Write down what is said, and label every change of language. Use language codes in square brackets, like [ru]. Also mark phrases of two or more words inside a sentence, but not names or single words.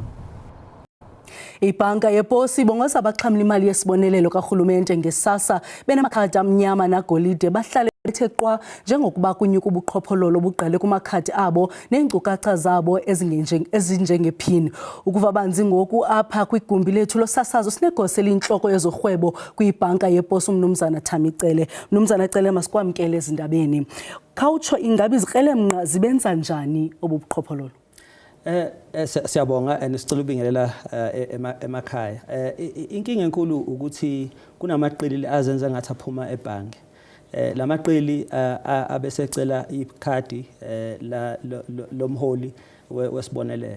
[xh] Ibhanka yePosi ibongoza abaxhamla imali yesibonelelo karhulumente ngesasa benamakhadi amnyama nagolide bahlale bethe qwa njengokuba kunyuka ubuqhophololo buqale kumakhadi abo neenkcukacha zabo ezinjengephini. Ukuva banzi ngoku apha kwigumbi lethu losasazo sinegosa elintloko yezorhwebo kwibhanka yePosi uMnumzana Thamicele. Mnumzana Cele, masikwamkele ezindabeni. Khawutsho ingabi izikrelemnqa zibenza njani obubuqhophololo? [zu] Siyabonga nesicela ubingelela emakhaya. Inkinga enkulu ukuthi kunamaqili azenza ngathi aphuma ebhange. Lamaqili abesecela ikhadi lomholi wesibonelelo.